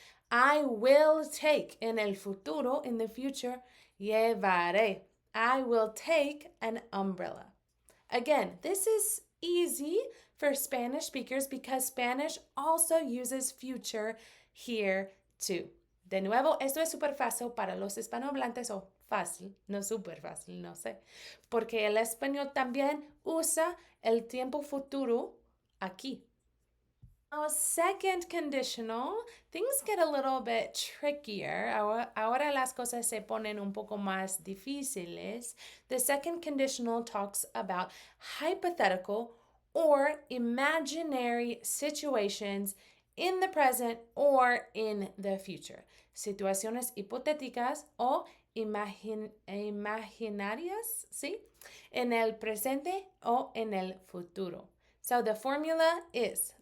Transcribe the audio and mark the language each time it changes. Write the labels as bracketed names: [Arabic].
[English] I will take, [Spanish] en el futuro, [English] in the future, [Spanish] llevaré. [English] I will take an umbrella. Again, this is easy for Spanish speakers because Spanish also uses future here too. [Spanish] De nuevo, esto es súper fácil para los hispanohablantes o fácil, no súper fácil, no sé, porque el español también usa el tiempo futuro aquí. [English] Now, second conditional, things get a little bit trickier. [Spanish] Ahora las cosas se ponen un poco más difíciles. [English] The second conditional talks about hypothetical or imaginary situations in the present or in the future. [Spanish] Situaciones hipotéticas o imaginarias, ¿sí? En el presente o en el futuro. [English] So the formula is